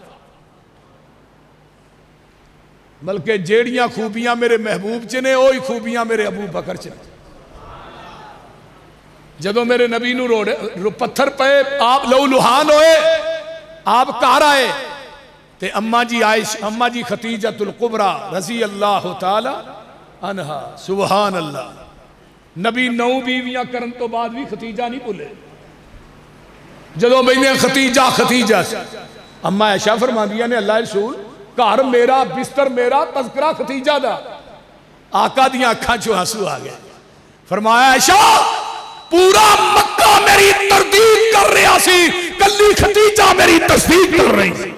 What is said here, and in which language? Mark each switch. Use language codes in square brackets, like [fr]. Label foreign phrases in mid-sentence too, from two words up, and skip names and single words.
[pa] بلکہ جہڑیاں خوبیاں میرے محبوب چ نے وہی خوبیاں میرے ابو بکر چ. جدوں میرے نبی نوں روڑے پتھر پے آپ لہو لہان ہوئے آپ گھر آئے تے اماں جی اماں جی خدیجۃ الکبریٰ [ar] رضي الله تعالى عنها سبحان الله. [pa] نبی 9 بیویاں کرن تو بعد بھی خدیجہ نہیں بھلے۔ جدوں میں نے خدیجہ خدیجہ اماں عائشہ فرماندیاں نے اللہ رسول گھر میرا بستر میرا تذکرہ خدیجہ دا. آقا دی اکھاں چوں آنسو آ گئے. فرمایا عائشہ پورا مکہ میری تردید کر رہا سی کلی خدیجہ میری تصدیق کر رہی تھی.